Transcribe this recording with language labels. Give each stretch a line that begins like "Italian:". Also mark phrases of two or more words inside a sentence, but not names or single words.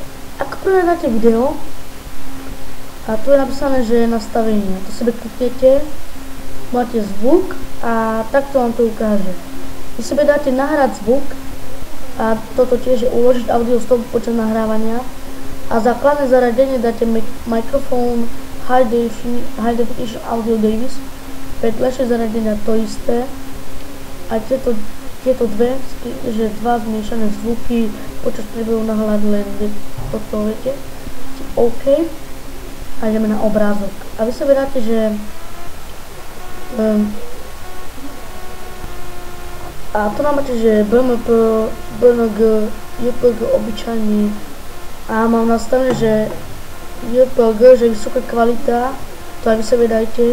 Slovak: Ako prvé dáte video a tu je napísané, že je nastavenie, to sebe kliknete, máte zvuk a takto vám to ukáže. Vy sebe dáte nahrať zvuk a toto tiež je uložiť audio stop počas nahrávania a základné zariadenie dáte mikrofón,
English: high definition audio device,
Slovak: vedľajšie zariadenia to isté. A tieto dve, že dva zmiešané zvuky počas priebehu nahľad len toto, viete, OK. A ideme na obrázok. A vy sa vedáte, že a tu nám máte, že BMP, BNG, JPG obyčajný a mám nastavené, že JPG, že vysoká kvalita, to aj vy sa vedajte.